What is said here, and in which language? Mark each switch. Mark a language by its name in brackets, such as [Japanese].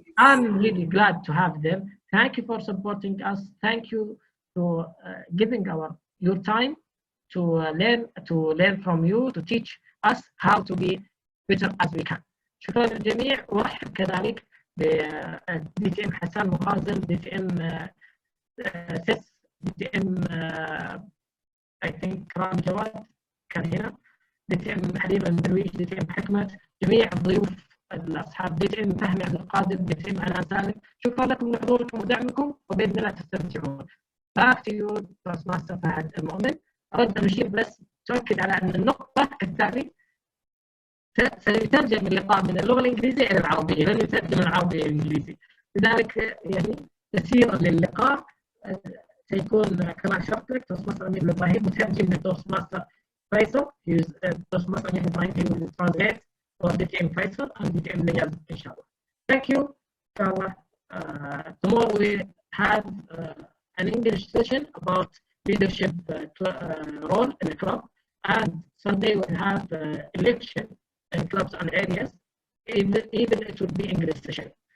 [English] I'm really glad to have them. Thank you for supporting us. Thank you for giving your time to learn from you, to teach us how to be better as we can. [Arabic] شكرا للجميع، وارحب كذلك بدي تي ام حسان مخازن، دي تي ام سيس، دي تي ام [English] I think [Arabic] رامي جواد كان هنا، DTM حبيب المدرويش، DTM حكمة، جميع الضيوف الأصحاب DTM فهمي عبد القادر، DTM عنان سالم، شكرا لكم لحضوركم ودعمكم وبإذن الله تستمتعون. [English] Back to you toastmaster فهد المؤمن. [Arabic] أرد أن أشير بس تؤكد على أن النقطة كالتالي: سيترجم اللقاء من اللغة الإنجليزية إلى العربية، لن يترجم من العربية إلى الإنجليزي، لذلك يعني تسييرا للقاء سيكون كما أشرت لك توستماستر العمير إبراهيم مترجم لتوستماستر فيصل. [English] Toastmaster العمير إبراهيم he will translate for DTM فيصل and DTM نياز إن شاء الله. Thank you. إن شاء الله tomorrow we have an English session about leadership role in a club, and Sunday we'll have election in clubs and areas. Even it will be English session.